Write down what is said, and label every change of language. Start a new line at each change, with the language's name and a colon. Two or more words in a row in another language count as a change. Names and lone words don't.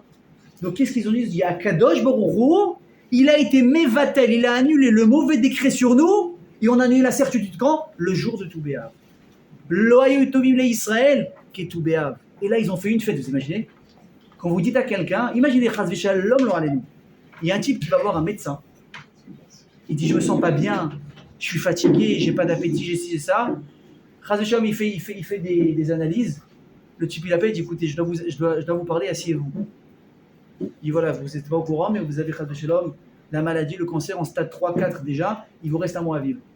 French: Donc qu'est-ce qu'ils ont dit? Il y a Kadosh Baruch Hu, il a été Mevatel, il a annulé le mauvais décret sur nous, et on a annulé la certitude quand? Le jour de Tou B'Av.
Hebrew: לא היו טובים לישראל כיום ט"ו באב.
French: Et là, ils ont fait une fête, vous imaginez? Quand vous dites à quelqu'un, imaginez
Hebrew: חס ושלום לא עלינו.
French: Il y a un type qui va voir un médecin. Il dit, je me sens pas bien, je suis fatigué, j'ai pas d'appétit, j'ai ci et ça.
Hebrew: חס ושלום,
French: il fait des analyses. Le type, il appelle, il dit, écoutez, je dois vous parler, asseyez-vous. Il dit, voilà, vous n'êtes pas au courant, mais vous avez
Hebrew: חס ושלום,
French: la maladie, le cancer en stade 3, 4 déjà, il vous reste 1 mois à vivre.